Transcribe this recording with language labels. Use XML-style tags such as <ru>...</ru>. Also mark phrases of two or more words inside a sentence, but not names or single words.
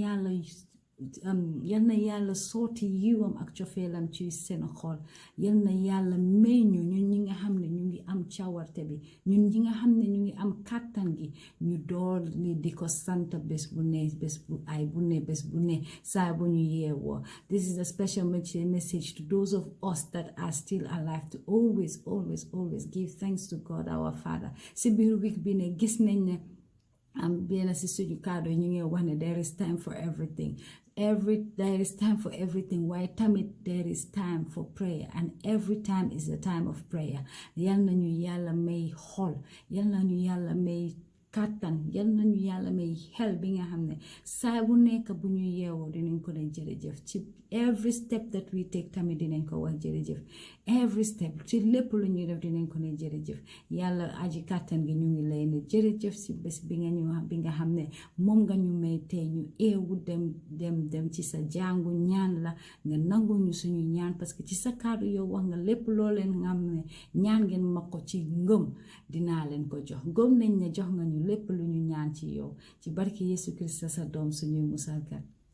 <wo>na yàlla sooti yiwam ak cofeelam ci seen xol yal na yàlla may ñu ñun ñi nga xam ne ñu ngi am cawarte bi ñun ñi nga xam ne ñu ngi am kàttan gi ñu door li di ko sant bés bu ne bés bu ay bu ne bés bu ne saa bu ñu yeewoo.</wo> <en>This is a special message to those of us that are still alive to always give thanks to God our Father.</en> <wo>Si biir week bi ne gis nañ ne benn si suñu kàddu ñu ngi wax ne</wo> <en>there is time for everything. There is time for everything. Why tamit there is time for prayer, and every time is the time of prayer.</en> <wo>Yal nañu yàlla may xol, yal nañu yàlla may kàttan, yal nañu yàlla may xel bi nga xam ne saa bu nekk bu ñu yeewoo dinañ ko ne jërëjëf ci</wo> <en>every step that we take</en> <wo>tamit dinañ ko wax jërëjëf</wo> <en>every step</en> <wo>ci lépp lu ñuy def dinañ ko ne jërëjëf yàlla aji kàttan gi ñu ngi lay ne jërëjëf si bés bi nga xam ne moom nga ñu may tey ñu eewu dem ci sa jàngu ñaan la nga nangu ñu suñu ñaan parce que ci sa kàddu yow wax nga lépp loo leen nga xam ne ñaan ngeen ma ko ci ngëm dinaa leen ko jox ngëm nañ ne jox nga ñu lépp lu ñu ñaan ci yow ci barki Yesu Krista sa doom suñuy musalkat.</wo>